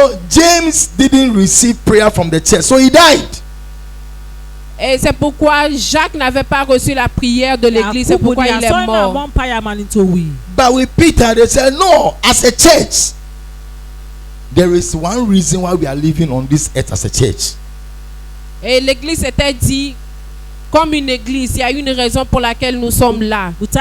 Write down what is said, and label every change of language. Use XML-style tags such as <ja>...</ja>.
<en>James didn't receive prayer from the church, so he died.</en> <fr>Et c'est pourquoi Jacques n'avait pas reçu la prière de l'église, c'est pourquoi il est mort.</fr> <en>But with Peter, they said, no, as a church, there is one reason why we are living on this earth as a church.</en> <fr>Et l'église s'était dit, comme une église, il y a une raison pour laquelle nous sommes là.</fr>